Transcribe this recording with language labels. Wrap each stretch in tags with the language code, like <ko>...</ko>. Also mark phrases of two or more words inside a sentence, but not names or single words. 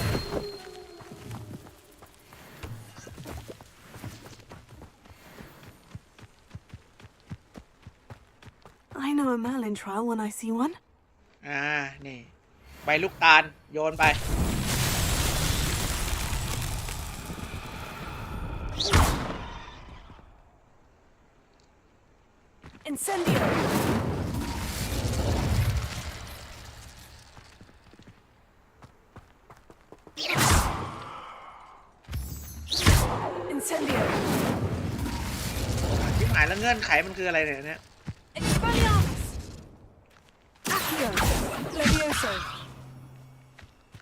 <en>I know a Merlin trial when I see one.</en> <th>นี่ใบลูกตาลโยนไป Incendio. Incendio. ที่หมายแล้วเงื่อนไขมันคืออะไรเนี่ย Expelliarmus. Accio. Levioso.</th>